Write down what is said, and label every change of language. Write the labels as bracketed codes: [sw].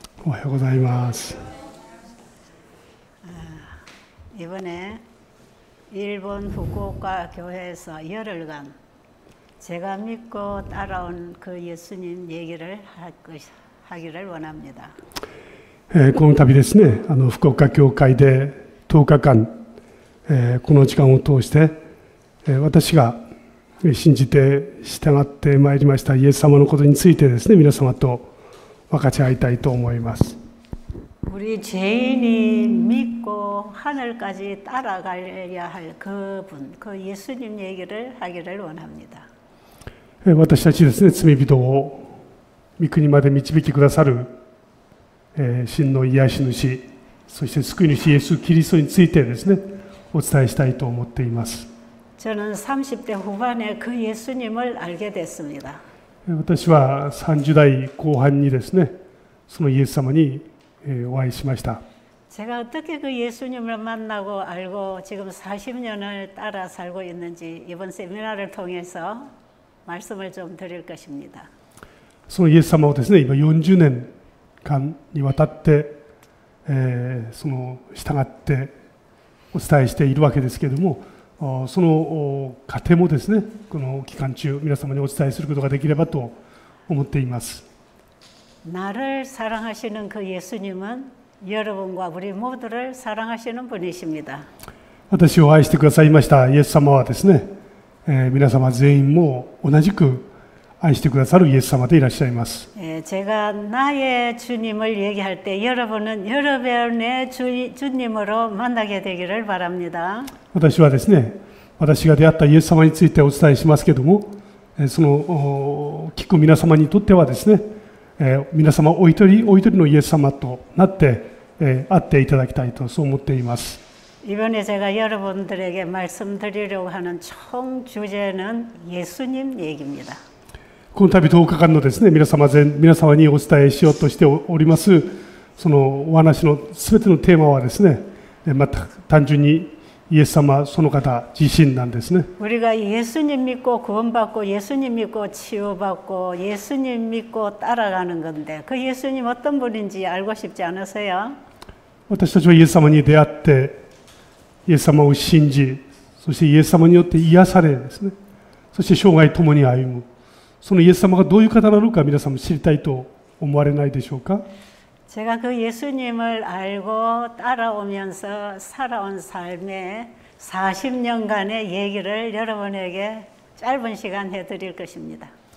[ja] 오하요 고자이마스. [ko] 이번에 일본 후쿠오카 교회에서 열흘간 제가 믿고 따라온 그 예수님 얘기를 하기를 원합니다. [ja] この度ですね、福岡教会で10日間、この時間を通して、私が信じて従ってまいりましたイエス様のことについてですね、皆様と分かち合いたいと思います。 [ko] 우리 죄인이 믿고 하늘까지 따라가야 할 그분, 그 예수님 얘기를 하기를 원합니다. [ja] 私たちですね、罪人を御国まで導きくださる真の癒し主、そして救い主イエス・キリストについてですね、お伝えしたいと思っています。 [ko] 저는 30대 후반에 그 예수님을 알게 됐습니다. [ja] 私は30代後半にですね、そのイエス様にお会いしました。 [ko] 제가 어떻게 그 예수님을 만나고 알고 지금 40년을 따라 살고 있는지 이번 세미나를 통해서 말씀을 좀 드릴 것입니다. [ja] そのイエス様をですね、今40年間にわたって、その従ってお伝えしているわけですけれども、その過程もですね、この期間中皆様にお伝えすることができればと思っています。 [ko] 나를 사랑하시는 그 예수님은 여러분과 우리 모두를 사랑하시는 분이십니다. [ja] 私を愛してくださいましたイエス様はですね、皆様全員も同じく愛してくださるイエス様でいらっしゃいます。 [ko] 제가 나의 주님을 얘기할 때 여러분은 여러분의 주님으로 만나게 되기를 바랍니다. [ja] 私はですね、私が出会ったイエス様についてお伝えしますけれども、その聞く皆様にとってはですね、皆様お一人お一人のイエス様となって会っていただきたいとそう思っています。 [ko] 이번에 제가 여러분들에게 말씀드리려고 하는 총 주제는 예수님 얘기입니다. [ja] この度10日間のですね、皆様にお伝えしようとしておりますそのお話のすべてのテーマはですね、単純にイエス様その方自身なんですね。 [ko] 우리가 예수님 믿고 구원받고 예수님 믿고 치유받고 예수님 믿고 따라가는 건데 그 예수님 어떤 분인지 알고 싶지 않으세요? [ja] 私たちはイエス様に出会ってイエス様を信じ、そしてイエス様によって癒されですね、そして生涯共に歩む、そのイエス様がどういう方なのか皆さんも知りたいと思われないでしょうか。 [ko] 제가 그 예수님을 알고 따라오면서 살아온 삶의 40년간의 얘기를 여러분에게 짧은 시간 해드릴 것입니다.